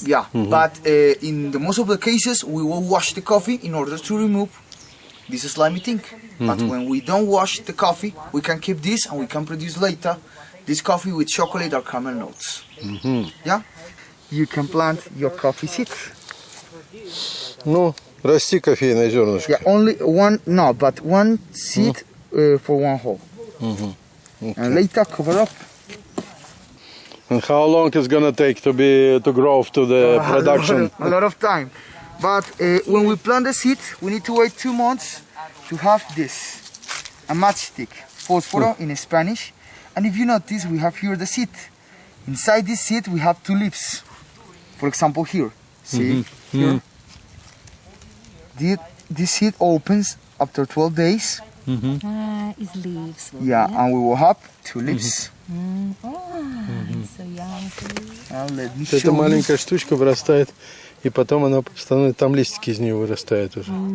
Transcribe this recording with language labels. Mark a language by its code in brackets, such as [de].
[en] Yeah, but in the most of the cases, we will wash the coffee in order to remove this slimy thing. But when we don't wash the coffee, we can keep this and we can produce later this coffee with chocolate or caramel notes. Yeah? You can plant your coffee seeds. [ru] Ну, расти кофейное зернышко. [en] Yeah, only one, no, but one seed for one hole. And later cover up. And how long it's gonna take to grow to the production? A lot of time. But when we plant the seed, we need to wait 2 months to have this, a matchstick, fósforo in Spanish. And if you notice, we have here the seed. Inside this seed, we have 2 leaves. For example, here. See here. This seed opens after 12 days. It's leaves. Yeah, and we will have 2 leaves. So young. Let me show [ru] Эта маленькая штучка вырастает, и потом она становится, там листики из нее вырастают уже.